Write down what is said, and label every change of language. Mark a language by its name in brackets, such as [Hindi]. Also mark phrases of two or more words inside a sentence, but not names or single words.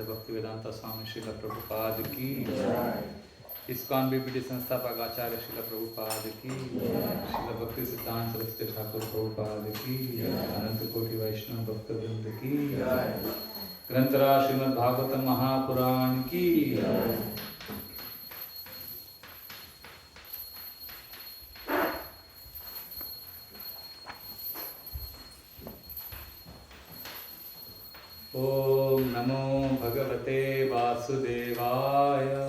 [Hindi] भक्तिवेदान्त स्वामी श्रील प्रभुपाद की, इस्कॉन बीबीटी संस्थापक आचार्य श्रील प्रभुपाद की, श्रील भक्ति सिद्धान्त सरस्वती ठाकुर प्रभुपाद की, अनन्त कोटि वैष्णव भक्त वृन्द की, ग्रन्तर श्रीमद् भागवतम् महापुराण की. [Sanskrit] ॐ नमो भगवते वासुदेवाय.